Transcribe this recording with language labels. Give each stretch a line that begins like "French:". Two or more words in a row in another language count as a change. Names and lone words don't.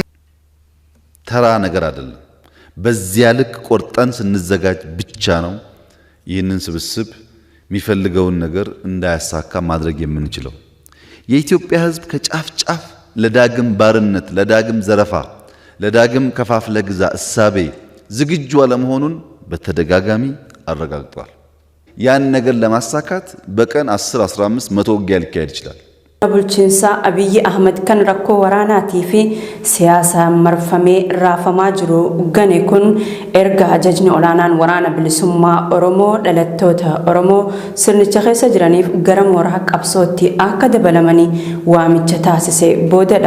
Amharic: ተራ ነገር አይደለም። በዚያ ልክ ቆርጠን ስንዘጋጅ ብቻ ነው ይህንን ስብስብ የሚፈልገውን ነገር እንዳያሳካ ማድረግ የምንችለው። የኢትዮጵያ ሕዝብ ከጫፍ ጫፍ ለዳግም ባርነት፣ ለዳግም ዘረፋ፣ ለዳግም ከፋፍለ ግዛ እሳቤ ዝግጁ አለመሆኑን በተደጋጋሚ አረጋግጧል። ያን ነገር ለማሳካት በቀን 10 15 100 ውጊያ ሊካሄድ ይችላል።
Oromo: bulchiinsa Abiyyi Ahmed kan rakkoo waraanaatii fi siyaasaan marfamee raafamaa jiru gane kun erga ajajni olaanaan waraana bilisummaa Oromoo dhalattoota Oromoo sirnicha keessa jiraniif gara mooraa qabsootti akka dabalamanii waamicha taasise boodadha.